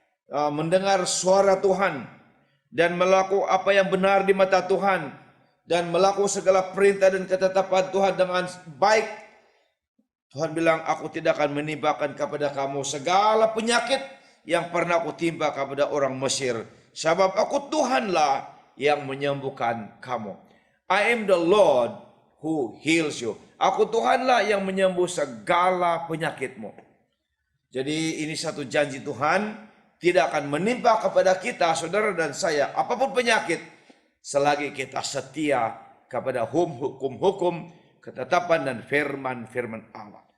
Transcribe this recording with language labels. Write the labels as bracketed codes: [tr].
[ms] mendengar suara Tuhan dan melakukan apa yang benar di mata Tuhan dan melakukan segala perintah dan ketetapan Tuhan dengan baik, Tuhan bilang, aku tidak akan menimpakan kepada kamu segala penyakit yang pernah aku timpa kepada orang Mesir. Sebab aku Tuhanlah yang menyembuhkan kamu. [en] I am the Lord who heals you. [ms] Aku Tuhanlah yang menyembuh segala penyakitmu. Jadi ini satu janji Tuhan, tidak akan menimpa kepada kita, saudara dan saya, apapun penyakit, selagi kita setia kepada hukum-hukum, ketetapan dan firman-firman Allah.